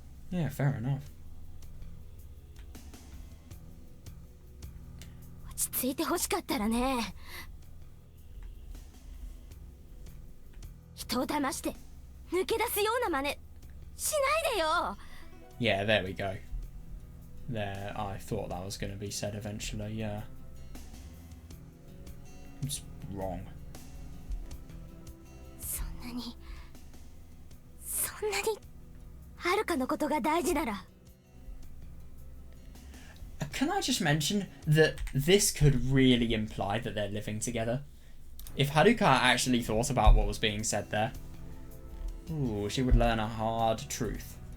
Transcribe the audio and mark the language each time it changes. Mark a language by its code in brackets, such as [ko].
[en] Yeah, fair enough. [ja] 落ち着いて欲しかったらね。人を騙して抜け出すような真似しないでよ。 [en] Yeah, there we go. There, I thought that was going to be said eventually, yeah. It's wrong. [ja] そんなにはるかのことが大事なら。 [en] Can I just mention that this could really imply that they're living together? If Haruka actually thought about what was being said there, ooh, she would learn a hard truth.